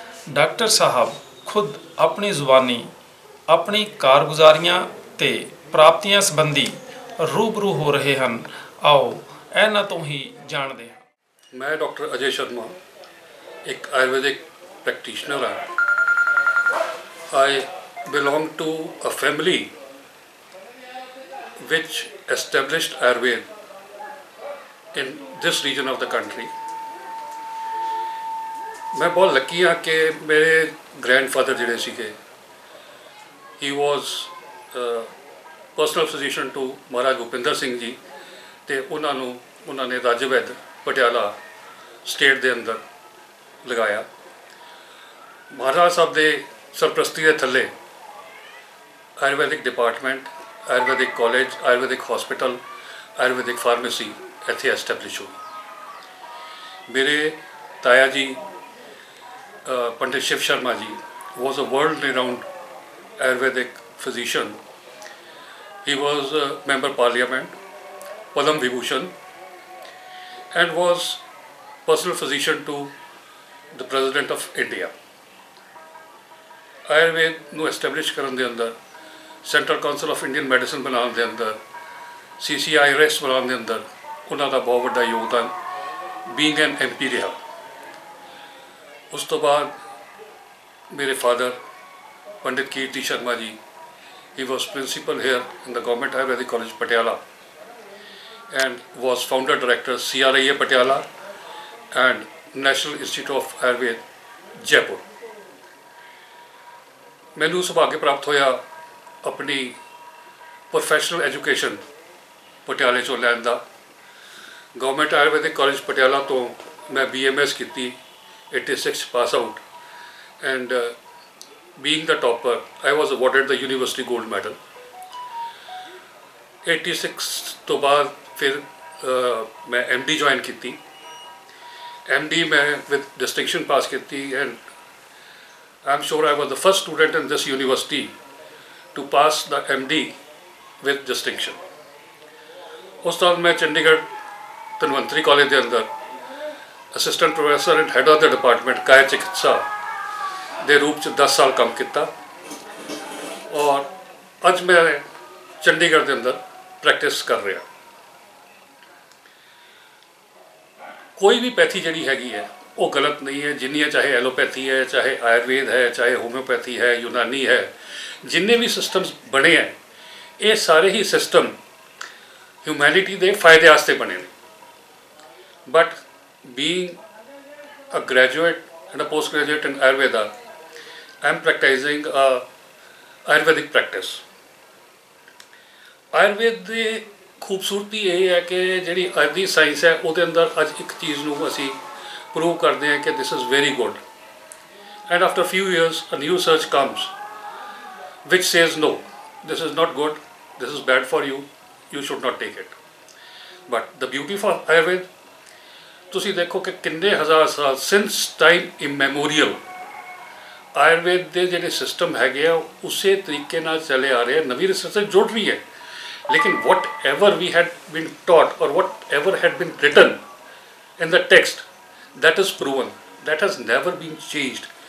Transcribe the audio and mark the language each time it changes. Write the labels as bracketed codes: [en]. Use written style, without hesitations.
[pa] Doctor ਸਾਹਿਬ ਖੁਦ ਆਪਣੀ ਜ਼ੁਬਾਨੀ ਆਪਣੀ ਕਾਰਗੁਜ਼ਾਰੀਆਂ ਤੇ ਪ੍ਰਾਪਤੀਆਂ ਸੰਬੰਧੀ ਰੂਬਰੂ ਹੋ ਰਹੇ ਹਨ। ਆਓ ਇਹਨਾਂ ਤੋਂ ਹੀ ਜਾਣਦੇ ਹਾਂ। ਮੈਂ ਡਾਕਟਰ ਅਜੇ ਸ਼ਰਮਾ ਇੱਕ ਆਯੁਰਵੈਦਿਕ ਪ੍ਰੈਕਟੀਸ਼ਨਰ ਹਾਂ। [en] I belong to a family which established Ayurveda in this region of the country. [hi] मैं बहुत लकी हाँ कि मेरे ग्रैंडफादर [pa] ਜਿਹੜੇ ਸੀਗੇ, [en] he was personal physician to [pa] ਮਹਾਰਾਜ ਭੁਪਿੰਦਰ ਸਿੰਘ ਜੀ, ਤੇ ਉਹਨਾਂ ਨੇ ਰਾਜਵੈਦ ਪਟਿਆਲਾ ਸਟੇਟ ਦੇ ਅੰਦਰ ਲਗਾਇਆ। ਮਹਾਰਾਜ ਸਾਹਿਬ ਦੇ ਸਰਪ੍ਰਸਤੀ ਦੇ ਥੱਲੇ Ayurvedic department, Ayurvedic college, Ayurvedic hospital, Ayurvedic pharmacy ਇੱਥੇ ਐਸਟੈਬਲਿਸ਼ ਹੋਈ। ਮੇਰੇ ਤਾਇਆ ਜੀ [en] Pandit Shiv Sharma ji was a world renowned Ayurvedic physician. He was a member parliament, Padam Vibhushan, and was personal physician to the President of India. [pa] Ayurveda ਨੂੰ ਐਸਟੈਬਲਿਸ਼ ਕਰਨ ਦੇ ਅੰਦਰ, central council of Indian medicine ਬਣਾਉਣ ਦੇ ਅੰਦਰ, CCIRS ਬਣਾਉਣ ਦੇ ਅੰਦਰ ਉਹਨਾਂ ਦਾ ਬਹੁਤ ਵੱਡਾ ਯੋਗਦਾਨ, ਬੀਇੰਗ ਐਨ MP ਰਿਹਾ। ਉਸ ਤੋਂ ਬਾਅਦ ਮੇਰੇ father [en] Pandit Kirti Sharma ji, he was principal here in the Government Ayurvedic College Patiala and was founder director CRIA Patiala and National Institute of Ayurveda Jaipur। [pa] ਮੈਨੂੰ ਸੁਭਾਗ ਪ੍ਰਾਪਤ ਹੋਇਆ ਆਪਣੀ ਪ੍ਰੋਫੈਸ਼ਨਲ ਐਜੂਕੇਸ਼ਨ ਪਟਿਆਲੇ 'ਚੋਂ ਲੈਣ ਦਾ। ਗਵਰਨਮੈਂਟ ਆਯੁਰਵੈਦਿਕ ਕਾਲਜ ਪਟਿਆਲਾ ਤੋਂ ਮੈਂ BMS ਕੀਤੀ, 86 pass out, and [en] being the topper I was awarded the university gold medal। [pa] 86 ਤੋਂ ਬਾਅਦ ਫਿਰ ਮੈਂ MD ਜੁਆਇਨ ਕੀਤੀ। [en] MD ਮੈਂ with distinction [pa] ਪਾਸ ਕੀਤੀ, [en] and I'm sure I was the first student in this university to pass the MD with distinction। [pa] ਉਸ ਤੋਂ ਬਾਅਦ ਮੈਂ ਚੰਡੀਗੜ੍ਹ ਧਨਵੰਤਰੀ ਕਾਲਜ ਦੇ ਅੰਦਰ assistant professor and head of the department ਕਾਇਆ ਚਿਕਿਤਸਾ ਦੇ ਰੂਪ 'ਚ 10 ਸਾਲ ਕੰਮ ਕੀਤਾ, ਔਰ ਅੱਜ ਮੈਂ ਚੰਡੀਗੜ੍ਹ ਦੇ ਅੰਦਰ ਪ੍ਰੈਕਟਿਸ ਕਰ ਰਿਹਾ। ਕੋਈ ਵੀ ਪੈਥੀ ਜਿਹੜੀ ਹੈਗੀ ਹੈ ਉਹ ਗਲਤ ਨਹੀਂ ਹੈ, ਜਿੰਨੀਆਂ ਚਾਹੇ ਐਲੋਪੈਥੀ ਹੈ, ਚਾਹੇ ਆਯੁਰਵੇਦ ਹੈ, ਚਾਹੇ ਹੋਮਿਓਪੈਥੀ ਹੈ, ਯੂਨਾਨੀ ਹੈ, ਜਿੰਨੇ ਵੀ ਸਿਸਟਮਸ ਬਣੇ ਹੈ, ਇਹ ਸਾਰੇ ਹੀ ਸਿਸਟਮ ਹਿਊਮੈਨਿਟੀ ਦੇ ਫਾਇਦੇ ਵਾਸਤੇ ਬਣੇ ਨੇ। [en] But being a graduate and a postgraduate in Ayurveda, I am practicing Ayurvedic practice। [pa] Ayurveda ਦੀ ਖੂਬਸੂਰਤੀ ਇਹ ਹੈ ਕਿ ਜਿਹੜੀ ਅੱਜ ਦੀ ਸਾਇੰਸ ਹੈ ਉਹਦੇ ਅੰਦਰ ਅੱਜ ਇੱਕ ਚੀਜ਼ ਨੂੰ ਅਸੀਂ ਪ੍ਰੂਵ ਕਰਦੇ ਹਾਂ ਕਿ [en] this is very good, and after few years a new research comes which says no, this is not good, this is bad for you, you should not take it। But the beauty for Ayurveda, [pa] ਤੁਸੀਂ ਦੇਖੋ ਕਿ ਕਿੰਨੇ ਹਜ਼ਾਰ ਸਾਲ since time ਇਮੈਮੋਰੀਅਲ Ayurveda ਦੇ ਜਿਹੜੇ system ਹੈਗੇ ਆ ਉਸੇ ਤਰੀਕੇ ਨਾਲ ਚਲੇ ਆ ਰਹੇ। ਨਵੀਂ ਰਿਸਰਚ ਜੁੜ ਰਹੀ ਹੈ, ਲੇਕਿਨ [en] Whatever we had been taught or whatever had been written in the text, that is proven, that has never been changed।